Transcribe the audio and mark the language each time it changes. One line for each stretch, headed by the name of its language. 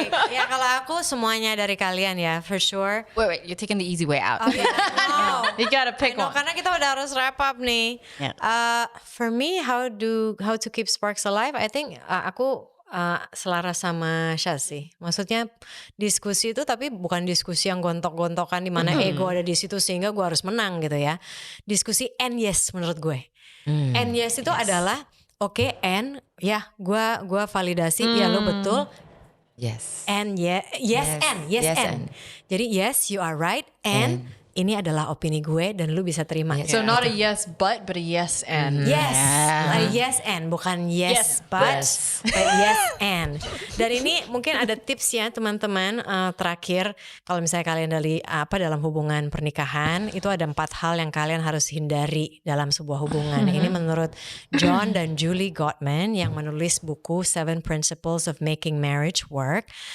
Indonesian: Ya kalau aku semuanya dari kalian ya,
English: for sure. Wait, you're taking the easy way out. No. You gotta pick No, one.
Indonesian: karena kita udah harus
English: wrap up
Indonesian: nih.
English: Yeah. For me, how to keep sparks alive? I think
Indonesian: aku selaras sama Syaz sih. Maksudnya diskusi itu tapi bukan diskusi yang gontok-gontokan di mana ego ada di situ sehingga gue harus menang gitu ya. Diskusi and yes menurut gue. And yes itu adalah oke, and ya gue validasi ya lo betul.
English: Yes. And yes and.
Indonesian: Jadi
English: yes you are right and
Indonesian: ini adalah opini gue dan lu bisa terima.
English: So not a yes but a yes and. Yes, a yes and bukan yes but yes and.
Indonesian: Dan ini mungkin ada tips ya teman-teman terakhir kalau misalnya kalian dalam hubungan pernikahan itu ada 4 hal yang kalian harus hindari dalam sebuah hubungan. Ini menurut John dan Julie Gottman yang menulis buku 7 Principles of Making Marriage Work.